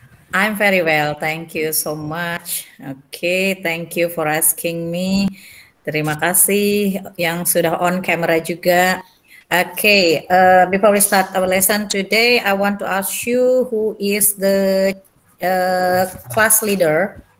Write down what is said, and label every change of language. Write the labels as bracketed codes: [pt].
[en] I'm very well, thank you so much. Okay, thank you for asking me. [id] Terima kasih yang sudah [en] on camera [id] juga. [en] Okay, before we start our lesson today, I want to ask you who is the class leader